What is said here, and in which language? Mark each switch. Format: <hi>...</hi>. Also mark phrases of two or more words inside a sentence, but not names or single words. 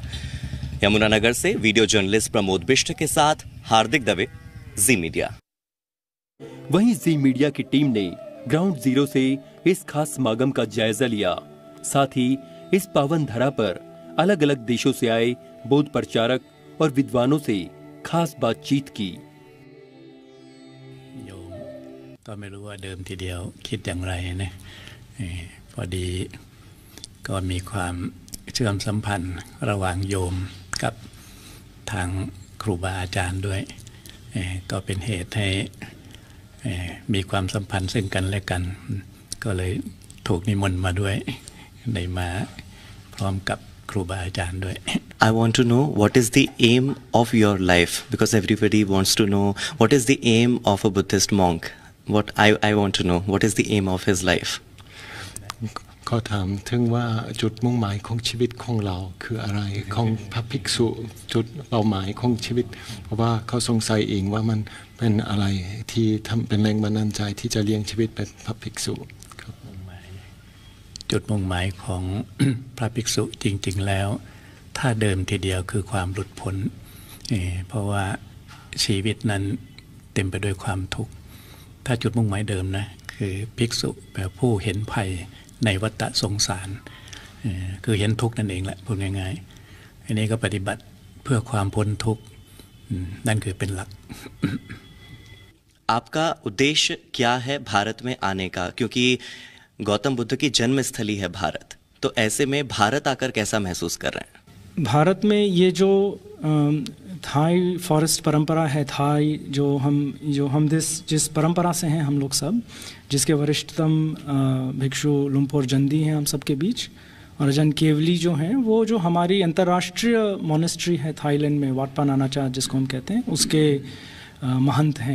<hi>यमुनानगर से वीडियो जर्नलिस्ट प्रमोद बिष्ट के साथ हार्दिक दवे, जी मीडिया। वहीं जी मीडिया की टीम ने ग्राउंड जीरो से इस खास समागम का जायजा लिया। साथ ही इस पावन धरा पर अलग अलग देशों से आए बौद्ध प्रचारक और विद्वानों से खास बातचीत की।</hi> <th>โยมก็ไม่รู้ว่าเดิมทีเดียวคิดอย่างไรนะพอดีก็มีความเชื่อมสัมพันธ์ระหว่างโยมกับทางครูบาอาจารย์ด้วยก็เป็นเหตุให้มีความสัมพันธ์ซึ่งกันและกันก็เลยถูกนิมนต์มาด้วยได้มาพร้อมกับครูบาอาจารย์ด้วย</th> <en>I want to know what is the aim of your life, because everybody wants to know what is the aim of a Buddhist monk. What I want to know, what is the aim of his life?</en> <th>ก็ถามถึงว่าจุดมุ่งหมายของชีวิตของเราคืออะไรของพระภิกษุจุดเป้าหมายของชีวิตเพราะว่าเขาสงสัยเองว่ามันเป็นอะไรที่ทำเป็นแรงบันดาลใจที่จะเลี้ยงชีวิตเป็นพระภิกษุ จุดมุ่งหมายของ พระภิกษุจริงๆแล้วถ้าเดิมทีเดียวคือความหลุดพ้นเพราะว่าชีวิตนั้นเต็มไปด้วยความทุกข์ถ้าจุดมุ่งหมายเดิมนะคือภิกษุแปลผู้เห็นภัยในวัฏสงสารคือเห็นทุกข์นั่นเองแหละพูดง่ายๆอันนี้ก็ปฏิบัติเพื่อความพ้นทุกข์นั่นคือเป็นหลัก</th> <hi>आपका उद्देश्य क्या है भारत में आने का, क्योंकि गौतम बुद्ध की जन्मस्थली है भारत, तो ऐसे में भारत आकर कैसा महसूस कर रहे हैं? भारत में ये जो</hi> <en>Thai forest</en> <hi>परंपरा है, थाई जो हम जिस परंपरा से हैं हम लोग सब, जिसके वरिष्ठतम भिक्षु लुम्पोर जंदी हैं हम सब के बीच, और अजन केवली जो हैं वो जो हमारी अंतर्राष्ट्रीय मोनेस्ट्री है थाईलैंड में, वाटपा नानाचा जिसको हम कहते हैं, उसके महंत हैं।</hi>